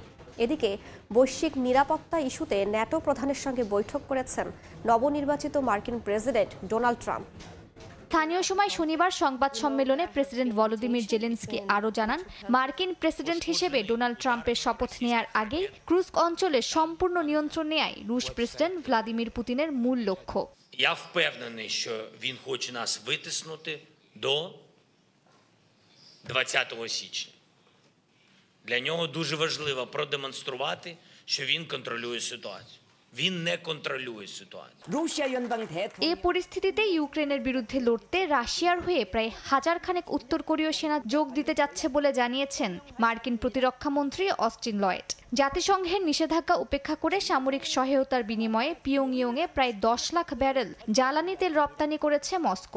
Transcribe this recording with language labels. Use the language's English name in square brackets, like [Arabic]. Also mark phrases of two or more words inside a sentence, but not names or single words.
[Bangla] এদিকে বৈশ্বিক নিরাপত্তা ইস্যুতে ন্যাটো প্রধানের সঙ্গে বৈঠক করেছেন নবনির্বাচিত মার্কিন প্রেসিডেন্ট ডোনাল্ড ট্রাম্প। স্থানীয় সময় শনিবার সংবাদ সম্মেলনে প্রেসিডেন্ট ভলোদিমির জেলেনস্কি আরও জানান, মার্কিন প্রেসিডেন্ট হিসেবে ডোনাল্ড ট্রাম্পের শপথ নেয়ার আগেই ক্রুস্ক অঞ্চলে সম্পূর্ণ নিয়ন্ত্রণ নেয়াই রুশ প্রেসিডেন্ট ভ্লাদিমির পুতিনের মূল লক্ষ্য। [Ukrainian] Я впевнений, що він хоче нас витиснути до 20 січня. Для нього дуже важливо продемонструвати, що він контролює ситуацію. Він не контролює ситуацію. [Bangla] এই পরিস্থিতিতে ইউক্রেনের বিরুদ্ধে লড়তে রাশিয়ার হয়ে প্রায় 1000 খানেক উত্তর কোরীয় সেনা যোগ দিতে যাচ্ছে বলে জানিয়েছেন মার্কিন প্রতিরক্ষা মন্ত্রী অস্টিন লয়েড। জাতিসংঘের নিষেধাজ্ঞা উপেক্ষা করে সামরিক সহায়তার বিনিময়ে পিয়ংইয়ংয়ে প্রায় 10 লাখ ব্যারেল জ্বালানি তেল রপ্তানি করেছে মস্কো।